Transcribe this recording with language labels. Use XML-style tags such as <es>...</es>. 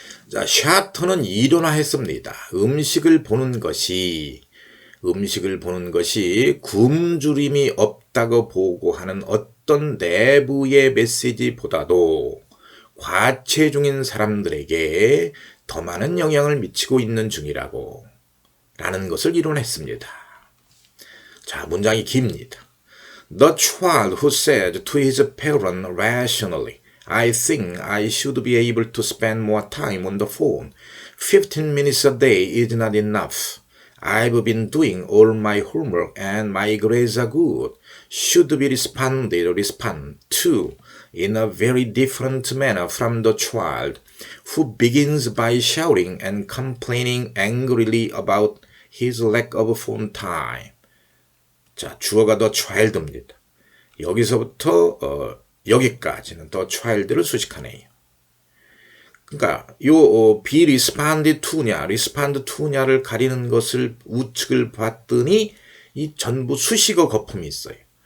<ko>자, 샤터는 이론화했습니다. 음식을 보는 것이 굶주림이 없다고 보고하는 어떤 내부의 메시지보다도 과체중인 사람들에게 더 많은 영향을 미치고 있는 중이라고 라는 것을 이론했습니다. 자, 문장이 깁니다.</ko> <en>The child who said to his parent rationally, I think I should be able to spend more time on the phone. 15 minutes a day is not enough. I've been doing all my homework and my grades are good. Should be respond to in a very different manner from the child who begins by shouting and complaining angrily about his lack of phone time.</en> <ko>자, 주어가</ko> <en>the child</en> <ko>입니다. 여기서부터 여기까지는 the child를 수식하네요. 그러니까</ko> <en>be responded to</en> <ko>냐,</ko> <en>respond to</en> <ko>냐를 가리는 것을 우측을 봤더니 이 전부 수식어 거품이 있어요.</ko>